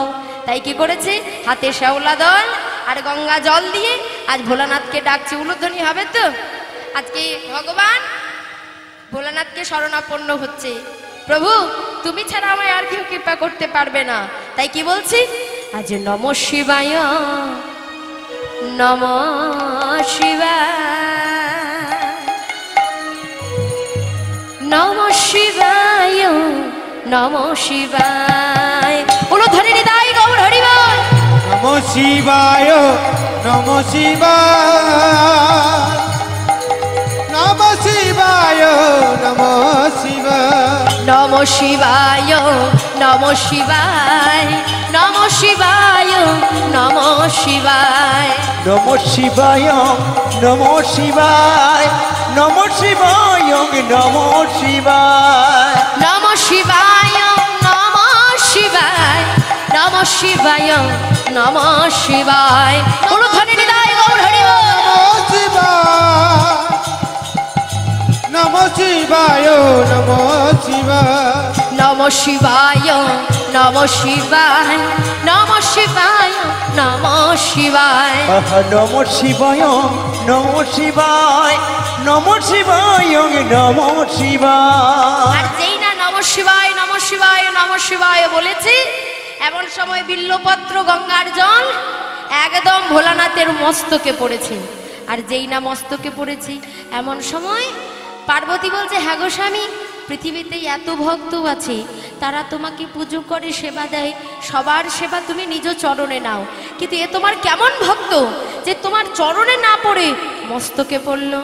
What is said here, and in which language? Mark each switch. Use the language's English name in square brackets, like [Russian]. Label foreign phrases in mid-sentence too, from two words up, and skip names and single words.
[Bangla] তাই কি করেছে, হাতে শ্যাওলা দল আর গঙ্গা জল দিয়ে আজ ভোলানাথকে ডাকছে। উলুধ্বনি হবে তো? আজকে ভগবান ভোলানাথকে শরণাপন্ন হচ্ছে। প্রভু তুমি ছাড়া আমায় আর কেউ কৃপা করতে পারবে না। তাই কি বলছি, আজ [Sanskrit] নম শিবায় নম শিবায়, নম শিবায় নম শিবায়। [Bangla] উলুধ্বনি হৃদয় গৌর হরি বল। [Sanskrit] নম শিবায় নম শিবায়, নম শিবায় নম শিবায়, নম শিবায় নম শিবায়, নম শিবায় নম শিবায়, নম শিবায় নম শিবায়, নম শিবায় নম শিবায়, নম শিবায় নম শিবায়, নম শিবায় নম শিবায়। [Bangla] উলুধ্বনি হৃদয় গৌর হরি বল। [Sanskrit] নম শিবায় নম শিবায়, নম শিবায় নম শিবায়, নম শিবায় নম শিবায়, নম শিবায় নম শিবায়, নম শিবায় নম শিবায়। [Bangla] আর যেই না [Sanskrit] নম শিবায় নম শিবায় নম শিবায় [Bangla] বলেছি, এমন সময় বিল্লপত্র গঙ্গার জল একদম ভোলানাথের মস্তকে পড়েছে। আর যেই না মস্তকে পড়েছে, এমন সময় পার্বতী বলছে, হ্যাঁ গো স্বামী, পৃথিবীতে এত ভক্ত আছে, তারা তোমাকে পুজো করে, সেবা দেয়, সবার সেবা তুমি নিজ চরণে নাও, কিন্তু এ তোমার কেমন ভক্ত যে তোমার চরণে না পড়ে মস্তকে পড়লো।